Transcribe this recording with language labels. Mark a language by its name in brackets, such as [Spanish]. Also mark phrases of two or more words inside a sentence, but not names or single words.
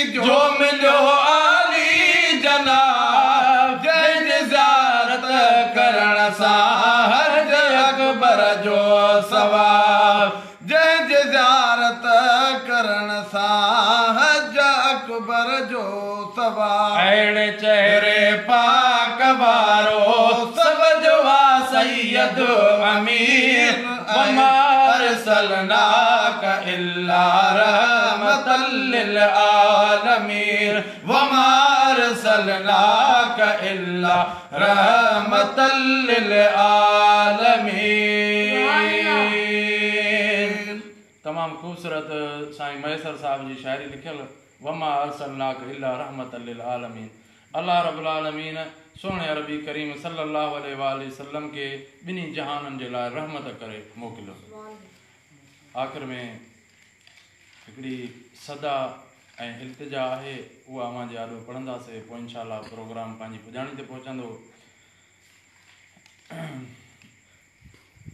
[Sindhi] जो मिलियो आली जनाब जंहिंजी ज़ियारत करण सां हज अकबर जो सवाब जंहिंजी ज़ियारत करण सां हज अकबर जो सवाब अहिड़े चेहरे पाक वारो सब जो वा सैयद अमीन [Arabic] وما أرسلناك إلا رحمة للعالمين وما أرسلناك إلا رحمة للعالمين. [Sindhi] तमाम खूबसूरत साईं महेसर साहब जी शायरी लिखियल [Arabic] وما أرسلناك إلا رحمة للعالمين. الله رب العالمين [Sindhi] सोने अरबी करीम [Arabic] صلى الله عليه وسلم [Sindhi] के बिनी जहाननि जे लाइ रहमत करे मोकिलियो। आख़िर में हिकिड़ी सदा ऐं इल्तिजा आहे, उहा अवां जे आॾो पढ़ंदासीं, पोइ इंशाअल्लाह प्रोग्राम पंहिंजी पुॼाणी ते पहुचंदो।